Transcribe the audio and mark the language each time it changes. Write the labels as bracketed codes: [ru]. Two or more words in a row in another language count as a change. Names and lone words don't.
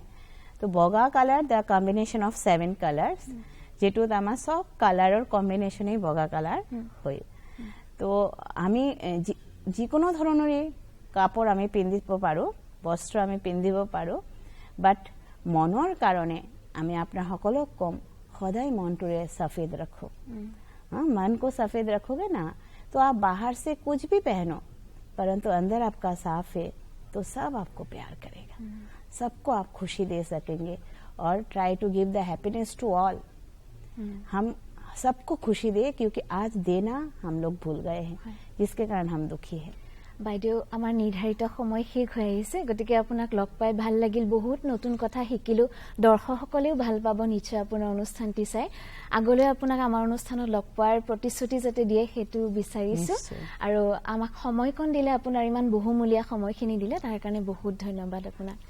[as] তো বগা কালাৰ [en] the combination of 7 colours, [as] যেটোত আমাৰ সব কালাৰৰ কম্বিনেশ্যনেই বগা কালাৰ হয়। তো আমি যিকোনো ধৰণৰে কাপোৰ আমি পিন্ধিব পাৰোঁ, বস্ত্ৰ আমি পিন্ধিব পাৰোঁ, বাট মনৰ কাৰণে আমি আপোনাৰ সকলক কম, সদায় মনটোৰে [hi] सफेद रखो। मन को सफेद रखोगे ना, तो आप बाहर से कुछ भी पहनो, परंतु अंदर आपका साफ है, तो सब आपको प्यार करेगा, सबको आप खुशी दे सकेंगे। [en] और try to give the happiness to all. [hi] हम सबको खुशी दे, क्योंकि आज देना हम लोग भूल गए हैं, जिसके कारण हम दुखी हैं। [as] বাইদেউ, আমাৰ নিৰ্ধাৰিত সময় শেষ হৈ আহিছে, গতিকে আপোনাক লগ পাই ভাল লাগিল, বহুত নতুন কথা শিকিলো। দৰ্শকসকলেও ভাল পাব নিশ্চয় আপোনাৰ অনুষ্ঠানটি চাই। আগলৈ আপোনাক আমাৰ অনুষ্ঠানত লগ পোৱাৰ প্ৰতিশ্ৰুতি যাতে দিয়ে সেইটো বিচাৰিছো। আৰু আমাক সময়কণ দিলে, আপোনাৰ ইমান বহুমূলীয়া সময়খিনি দিলে, তাৰ কাৰণে বহুত ধন্যবাদ আপোনাক।